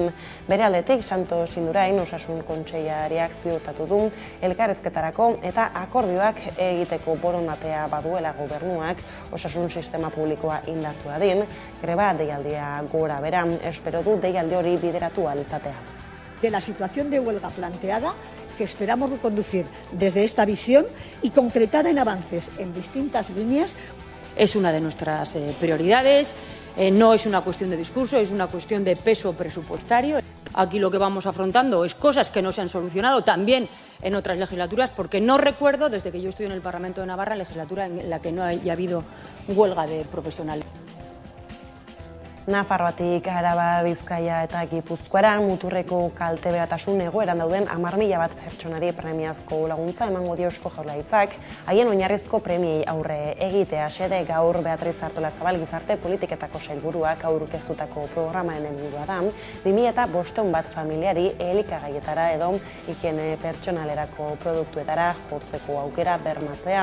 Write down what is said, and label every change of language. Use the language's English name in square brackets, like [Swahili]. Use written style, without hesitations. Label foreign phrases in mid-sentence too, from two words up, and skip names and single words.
[Basque] Bere aldetik, Santos Indurain osasun kontseilariak ziurtatu du elkarrizketarako eta akordioak egiteko borondatea baduela gobernuak osasun sistema publikoa indartu dadin, greba deialdia gora bera, espero du deialdi hori bideratu ahal izatea. [Spanish] De la situación de huelga planteada, que esperamos reconducir desde esta visión y concretada en avances en distintas líneas. Es una de nuestras prioridades, no es una cuestión de discurso, es una cuestión de peso presupuestario. Aquí lo que vamos afrontando es cosas que no se han solucionado también en otras legislaturas, porque no recuerdo, desde que yo estoy en el Parlamento de Navarra, legislatura en la que no haya habido huelga de profesionales. [Basque] Nafarroatik Araba, Bizkaia eta Gipuzkoara muturreko kalteberatasun egoeran dauden 10.000 bat pertsonari premiazko laguntza emango dio Eusko Jaurlaritzak, haien oinarrizko premiei aurre egitea xede gaur Beatriz Artolazabal gizarte politiketako sailburuak aurkeztutako programaren helburua da, 2.500 bat familiari elikagaietara edo higiene pertsonalerako produktuetara jotzeko aukera bermatzea.